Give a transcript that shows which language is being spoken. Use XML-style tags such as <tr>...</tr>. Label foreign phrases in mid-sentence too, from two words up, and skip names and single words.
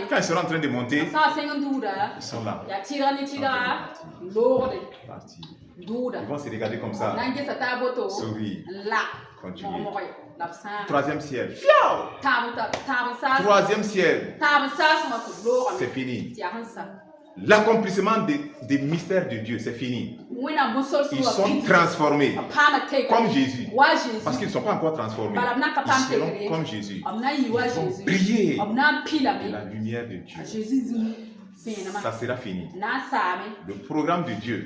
<fr>Quand ils seront en train de monter,</fr> <mos>sã n sẽng n duuda</mos> <fr>ils sont là.</fr> <mos>yaa tɩrga ne tɩdga n loogde</mos> <fr>Partis.</fr> <mos>n duuda</mos> <fr>Ils vont se regarder comme b ça.</fr> <mos>na n gesa taa boto</mos> <fr>Sourire.</fr> <mos>n la</mos> <fr>Continuer.</fr> <mos>mɔgmɔgɔ ye la b sãag</mos> <fr>Troisième ciel.</fr> <mos>tãab n saas</mos> <fr>Troisième ciel.</fr> <mos>tãab n saasẽngã tɩ b loogame</mos> <fr>C'est fini.</fr> <mos>tɩ yaa sẽn sa</mos> <fr>L'accomplissement des mystères de Dieu, c'est fini. Ils sont transformés comme Jésus. Parce qu'ils ne sont pas encore transformés. Ils seront comme Jésus. Ils vont briller de la lumière de Dieu. Ça sera fini. Le programme de Dieu.</fr>